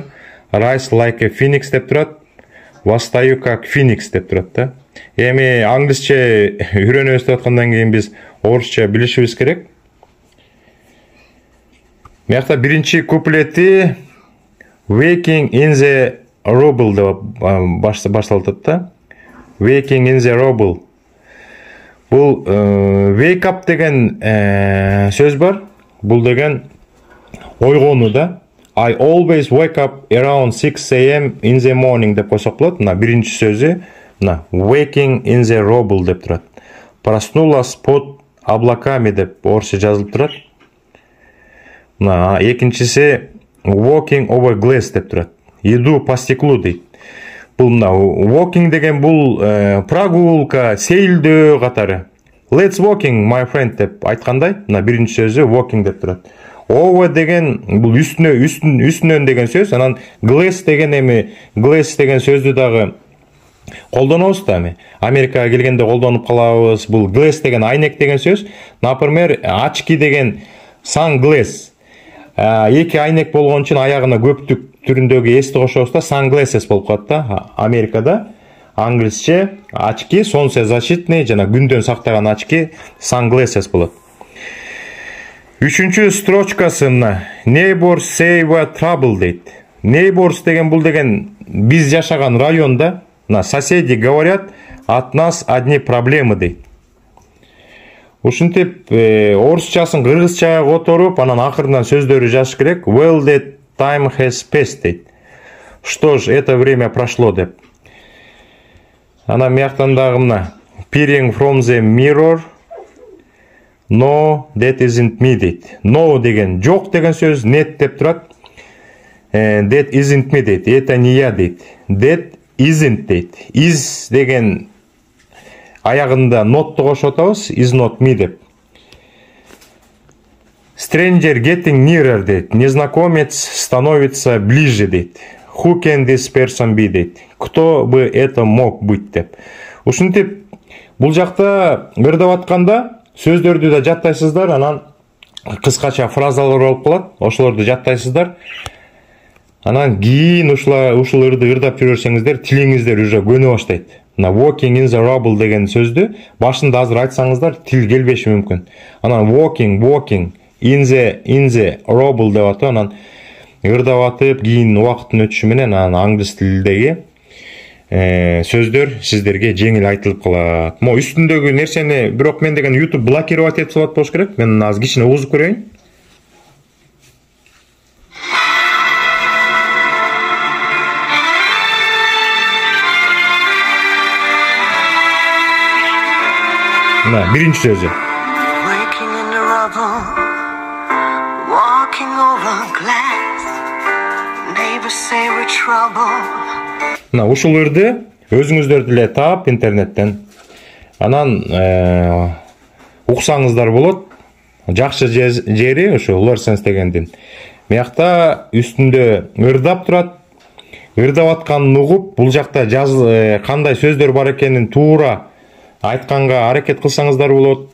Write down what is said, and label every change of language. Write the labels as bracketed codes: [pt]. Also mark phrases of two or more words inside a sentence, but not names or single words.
[ky] Rise Like a Phoenix деп турат. [ru] Восстаю как Phoenix [ky] деп турат да. Эми англисче үйрөнөбүз деп аткандан кийин биз орусча билишибиз керек. Мыякта биринчи куплети [en] Waking in the Rubble [ky] деп башталат да. [en] Waking in the Rubble. [ky] Бул [en] wake up [ky] деген сөз бар. Бул деген ойгонуу да. [en] I always wake up around 6 a.m. in the morning [ky] деп койсок болот. Мына биринчи сөзү, мына [en] waking in the rubble [ky] деп турат. [ru] Проснулась под облаками [ky] деп орусча жазылып турат. Мына экинчиси [en] walking over glass [ky] деп турат. [ru] Иду по стеклу [ky] дейт. Бул мына walking деген бул прогулка, сейилдөө катары. [en] Let's walking my friend [ky] деп айткандай, мына биринчи сөзү walking деп турат. Over деген бул үстүнөн деген сөз. Анан glass деген glass деген сөздү дагы колдонобуз да эми. Америкага келгенде колдонуп калабыз. Бул glass деген айнек деген сөз. Например, очки деген sunglass. Эки айнек болгон үчүн аягына көптүк түрүндөгү эсти кошобуз да, sunglasses болуп калат да. Америкада англисче [ru] очки солнцезащитный [ky] жана күндөн сактаган очки sunglasses болот. Үчүнчү строчкасы мына [en] Neighbors say we're trouble [ky] дейт. Neighbors деген бул деген биз жашаган районда, мына [ru] соседи говорят, от нас одни проблемы [ky] дейт. Ушинтип орусчасын кыргызчага которуп, анан акырынан сөздөрү жазыш керек. [en] Well, that time has passed дейт. [ru] Что ж, это время прошло деп. [ky] Анан мыяктан дагы мына [en] peering from the mirror. No, that isn't me [ky] дейт. No деген жок деген сөз, net деп турат. [en] That isn't me дейт. [ru] Это не я дейт. [en] That isn't [ky] дейт. Is деген аягында not'ты кошуп атабыз. [en] Is not me деп. Stranger getting nearer дейт. [ru] Незнакомец становится ближе дейт. [en] Who can this person be дейт. [ru] Кто бы это мог быть деп. [ky] Ушинтип бул жакта ырдап атканда сөздөрдү да жаттайсыздар, анан кыскача фразалар болуп калат. Ошолорду жаттайсыздар. Анан кийин ушул ырды ырдап жүрсөңүздөр, тилиңиздер уже көнө баштайт. Мына [en] walking in the rubble [ky] деген сөздү башында азыр айтсаңыздар, тил келбеши мүмкүн. Анан [en] walking in the rubble [ky] деп атып, анан ырдап атып, кийин убакыттын өтүшү менен анан англис тилиндеги сөздөр сиздерге жеңил айтылып калат. Мо үстүндөгү нерсени бирок мен деген YouTube блокировать этип салат болуш керек. Мен азыр кичине угузуп көрөйүн. Мына биринчи сөзү. [en] Waking in the rubble, walking over glass. Neighbors say we're trouble. [ky] Мына ушул ырды өзүңүздөр деле таап интернеттен. Анан уксаңыздар болот. Жакшы жери ошо Lorsense дегендин. Мыякта үстүндө ырдап турат. Ырдап атканын угуп, бул жакта кандай сөздөр бар экенин туура айтканга аракет кылсаңыздар болот.